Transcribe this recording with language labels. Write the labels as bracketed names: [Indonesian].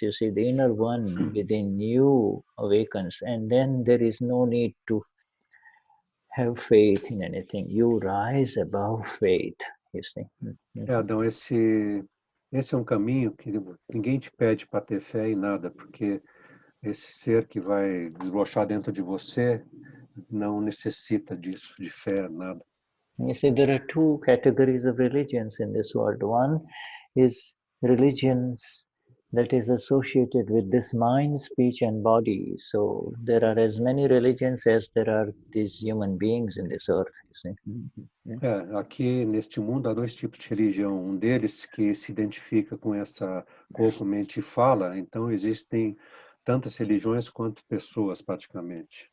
[English] You see, the inner one within you awakens, and then there is no need to have faith in anything. You rise above faith, you see. [Portuguese] Adão, esse é um caminho que ninguém te pede para ter fé em nada, porque esse ser que vai desbochar dentro de você não necessita disso, de fé, nada. [English] You see, there are two categories of religions in this world. One is religions that is associated with this mind, speech, and body. So there are as many religions as there are these human beings in this earth. You see? [Portuguese] Aqui neste mundo há dois tipos de religião. Um deles que se identifica com essa corpo, mente e fala. Então existem tantas religiões quanto pessoas praticamente.